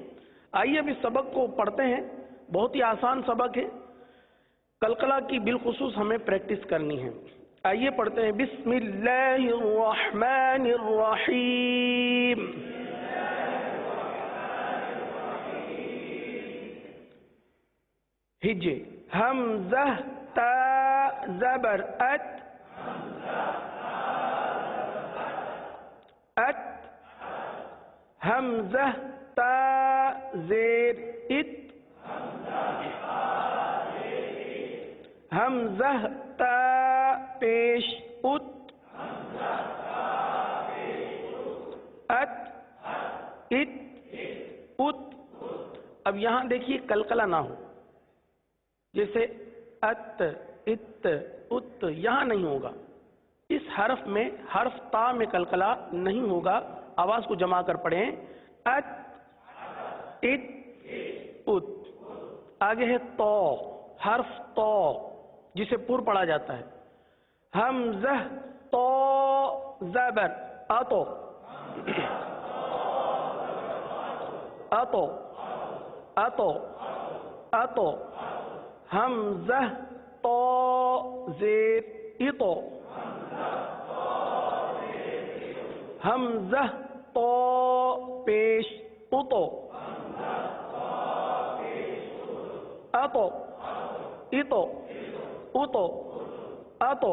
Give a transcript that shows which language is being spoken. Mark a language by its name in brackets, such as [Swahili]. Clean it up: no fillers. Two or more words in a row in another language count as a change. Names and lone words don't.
[Hindi] आइए अब इस सबक को पढ़ते हैं। बहुत ही आसान सबक है, कलकला की बिलखुसूस हमें प्रैक्टिस करनी है। आइए पढ़ते हैं। [Arabic] बिस्मिल्लाहिर्रहमानिर्रहीम। [Hindi] हिज्जे, हमज़ा ता ज़बर अत, अत, हमज़ा ता ज़ेर इत, हमज़ा ता पेश उत, अत, इत, उत। अब यहां देखिए कलकला ना हो, जैसे अत, इत, उत, यहां नहीं होगा। इस हर्फ में, हर्फ ता में कलकला नहीं होगा। आवाज को जमा कर पढ़ें, अत, इत, उत। आगे है तो, हर्फ तो, जिसे पुर पढ़ा जाता है। हमज़ा तो ज़बर अतो, अतो, अतो, अतो। हमज़ा तो ज़ेर अतो, हमज़ा तो पेश अतो, अतो अतो अतो अतो.